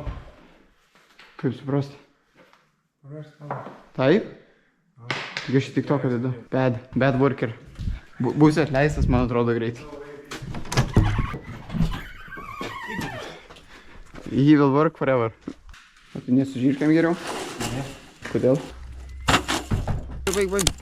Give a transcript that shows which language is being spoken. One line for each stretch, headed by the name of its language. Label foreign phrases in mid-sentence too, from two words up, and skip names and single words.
Lithuanian: Kaip suprasti? Paversk tavo. Taip? Tik aš į TikToką dedu.
English: Bad worker.
Lithuanian: Būsi atleistas, man atrodo, greitai.
English: He will work forever.
Lithuanian: O tu nesužyrkiam geriau? Ne. Kodėl? Baig.